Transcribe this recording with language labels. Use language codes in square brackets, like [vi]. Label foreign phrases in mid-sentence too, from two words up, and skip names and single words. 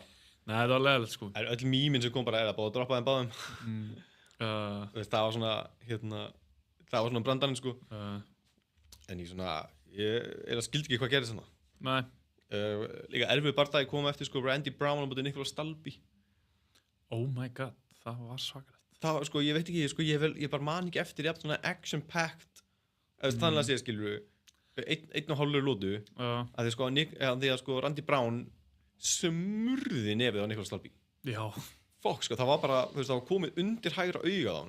[is] Nei, þetta var leiðilegt, sko. Öll mýmin sem kom bara að báða droppa þeim báðum. Það var svona, það var svona brandarinn, sko. En ég skildi ekki hvað gerðist svona. Nei. Líka erfið bardagi kom eftir, sko, Randy Brown á móti Nicholas Dalby. [en] Oh my god, [is] það var svakalegt. Það var, sko, ég veit ekki, sko, ég bara man ekki eftir jafn svona action-packed, þannig að segja, skilur við, 1,5 lótu, að því að Randy Brown smurði nefið á Nicholas Dalby. Já. Fokk, sko, það var bara, það var komið undir hægra augað á hann.